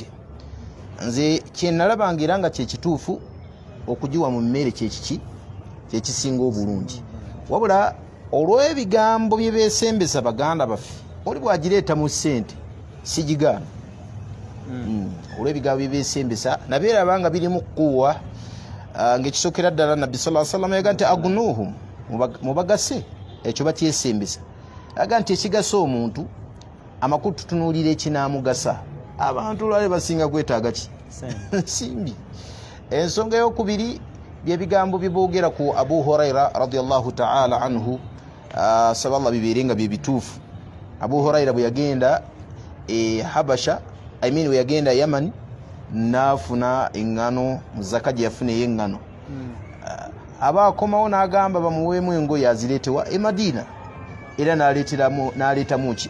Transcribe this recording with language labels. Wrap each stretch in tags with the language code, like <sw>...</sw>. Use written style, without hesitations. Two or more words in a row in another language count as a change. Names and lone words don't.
<lg>Nze kye nalabanga era nga kye kituufu, okugiwa mu mmere kyekisinga obulungi. Wabula olw'ebigambo bye beesembesa baganda baffe, oli bwagireeta mu ssente sigigaana. Olw'ebigambo bye beesembesa nabeeraba nga birimu kuwa, ng'ekisookera ddala Nabbi</lg> <ar>صلى الله عليه وسلم</ar> <lg>yaga nti agunuhum, mubagase. Ekyo bakyesembesa aga nti ekigasa omuntu amakulu tutunuulira ekinaamugasa. Abantu olwali basinga kwetaaga ki? Nsimbi. Ensonga ey'okubiri byebigambo bye boogera ku Abu Huraira</lg> <ar>رضي الله تعالى عنه,</ar> <lg>saballa bibeere nga bye bituufu. Abu Huraira bwe yagenda Habasha, bwe yagenda Yaman, n'afuna eŋŋano mu zaka gye yafuna ey'eŋŋano. Aba akomawo n'agamba bamuweemu engoye azireetewa e Madina, era n'aleetamu ki?</lg>